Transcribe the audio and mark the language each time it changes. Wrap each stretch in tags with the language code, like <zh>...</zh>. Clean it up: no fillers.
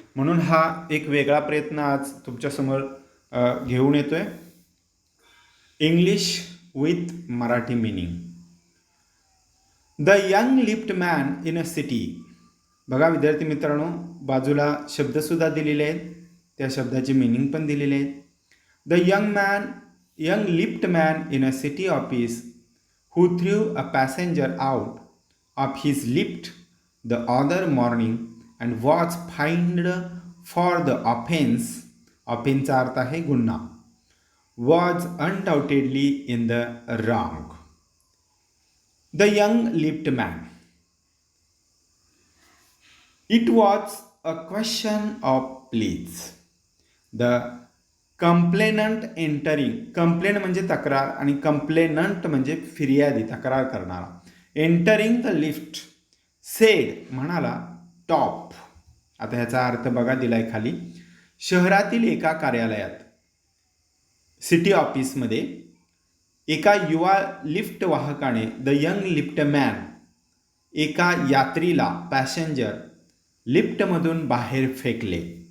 <mr>म्हणून हा एक वेगळा प्रयत्न आज तुमच्यासमोर घेऊन येतो आहे.</mr> <en>English with Marathi meaning. The young lift man in a city.</en> <mr>बघा विद्यार्थी मित्रांनो बाजूला शब्दसुद्धा दिलेले आहेत, त्या शब्दाची मिनिंग पण दिलेले आहेत.</mr> <en>The young lift man in a city office who threw a passenger out of his lift the other morning and was fined for the offense.</en> <mr>ऑफेन्सचा अर्थ आहे गुन्हा.</mr> <en>was undoubtedly in the wrong. The young lift man. It was a question of please. The complainant entering,</en> <mr>complain म्हणजे तक्रार आणि complainant म्हणजे फिर्यादी, तक्रार करणारा.</mr> <en>entering the lift said</en> <mr>म्हणाला</mr> <en>Top.</en> <mr>आता ह्याचा अर्थ बघा दिलाय खाली. शहरातील एका कार्यालयात, सिटी ऑफिसमध्ये एका युवा लिफ्ट वाहकाने,</mr> <en>the young lift man,</en> <mr>एका यात्रीला, पॅसेंजर, लिफ्टमधून बाहेर फेकले.</mr>